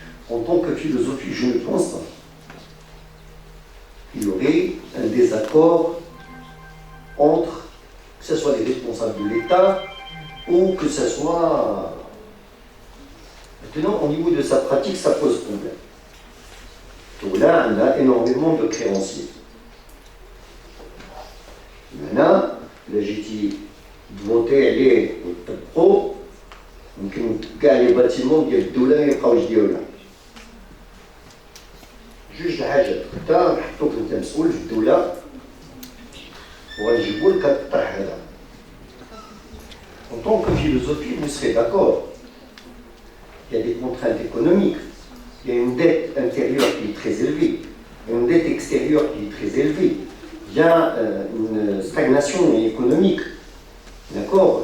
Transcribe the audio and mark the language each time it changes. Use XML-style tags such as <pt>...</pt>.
<fr>En tant que philosophie, je ne pense pas qu'il y aurait un désaccord entre, que ce soit les responsables de l'État ou que ce soit... Maintenant, au niveau de sa pratique, ça pose problème. Donc là, on a énormément de créanciers. Maintenant, la GT</fr> <ar>فوتي عليه وطبقوه يمكن كاع لي باتيمون ديال الدوله ما يبقاوش ديالنا. جوج الحاجات، انت نحطوك انت مسؤول في الدوله وغنجيبو لك هاد الطرح هذا.</ar> <fr>En tant que philosophie, vous serez d'accord. Il y a des contraintes économiques, il y a une dette intérieure qui est très élevée, il y a une dette extérieure qui est très élevée. Il y a une stagnation économique. D'accord?</fr>